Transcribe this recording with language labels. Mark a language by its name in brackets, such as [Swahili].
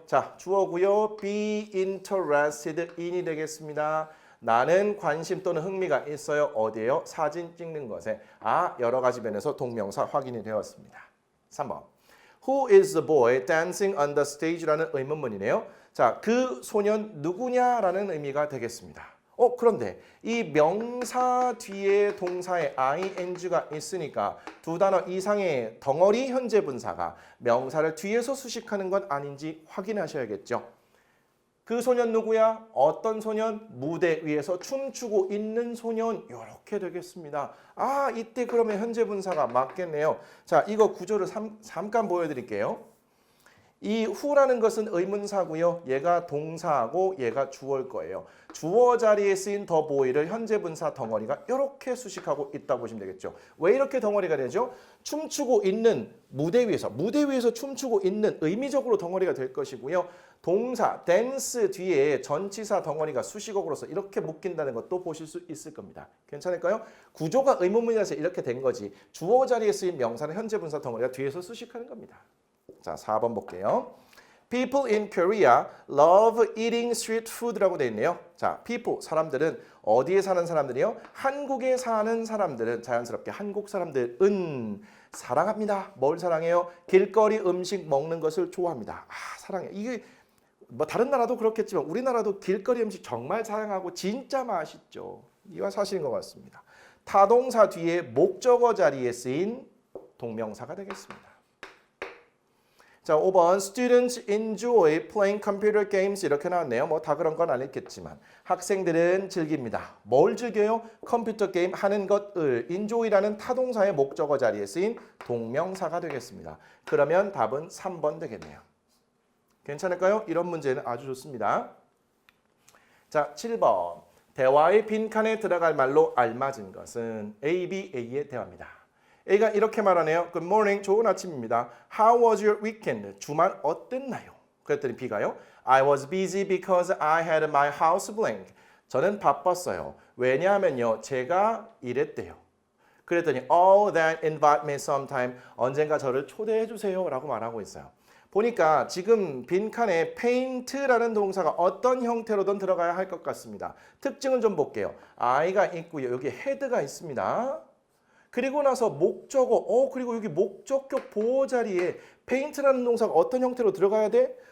[Korean] 자, 주어고요. be interested in이 되겠습니다. 나는 관심 또는 흥미가 있어요. 어디에요? 사진 찍는 것에. 여러 가지 면에서 동명사 확인이 되었습니다. 3번. [English] Who is the boy dancing on the stage라는 의문문이네요. [Korean] 자, 그 소년 누구냐라는 의미가 되겠습니다. 그런데 이 명사 뒤에 동사에 ing가 있으니까 두 단어 이상의 덩어리 현재 분사가 명사를 뒤에서 수식하는 건 아닌지 확인하셔야겠죠. 그 소년 누구야? 어떤 소년? 무대 위에서 춤추고 있는 소년. 이렇게 되겠습니다. 이때 그러면 현재 분사가 맞겠네요. 자, 이거 구조를 잠깐 보여드릴게요. 이 who라는 것은 의문사고요. 얘가 동사하고 얘가 주어일 거예요. 주어 자리에 쓰인 the boy를 현재 분사 덩어리가 이렇게 수식하고 있다고 보시면 되겠죠. 왜 이렇게 덩어리가 되죠? 춤추고 있는 무대 위에서 춤추고 있는 의미적으로 덩어리가 될 것이고요. 동사 dance 뒤에 전치사 덩어리가 수식어로서 이렇게 묶인다는 것도 보실 수 있을 겁니다. 괜찮을까요? 구조가 의문문이라서 이렇게 된 거지. 주어 자리에 쓰인 명사는 현재 분사 덩어리가 뒤에서 수식하는 겁니다. 자, 4번 볼게요. [English] People in Korea love eating street food라고 되어 있네요. [Korean] 자, people, 사람들은 어디에 사는 사람들이요? 한국에 사는 사람들은 자연스럽게 한국 사람들은 사랑합니다. 뭘 사랑해요? 길거리 음식 먹는 것을 좋아합니다. 사랑해. 이게 뭐 다른 나라도 그렇겠지만 우리나라도 길거리 음식 정말 사랑하고 진짜 맛있죠. 이건 사실인 것 같습니다. 타동사 뒤에 목적어 자리에 쓰인 동명사가 되겠습니다. [English] 자, 5번 Students enjoy playing computer games 이렇게 나왔네요. [Korean] 뭐 다 그런 건 아니겠지만 학생들은 즐깁니다. 뭘 즐겨요? 컴퓨터 게임 하는 것을 enjoy라는 타동사의 목적어 자리에 쓰인 동명사가 되겠습니다. 그러면 답은 3번 되겠네요. 괜찮을까요? 이런 문제는 아주 좋습니다. 자, 7번. 대화의 빈칸에 들어갈 말로 알맞은 것은 A, B, A의 대화입니다. A가 이렇게 말하네요. [English] Good morning, [Korean] 좋은 아침입니다. [English] How was your weekend? [Korean] 주말 어땠나요? 그랬더니 B가요. [English] I was busy because I had my house blank. [Korean] 저는 바빴어요. 왜냐하면요, 제가 일했대요. [English] 그랬더니 Oh, then invite me sometime. [Korean] 언젠가 저를 초대해 주세요 라고 말하고 있어요. 보니까 지금 빈칸에 paint라는 동사가 어떤 형태로든 들어가야 할 것 같습니다. 특징을 좀 볼게요. I가 있고요. 여기 head가 있습니다. 그리고 나서 목적어, 그리고 여기 목적격 보호 자리에 paint라는 동사가 어떤 형태로 들어가야 돼?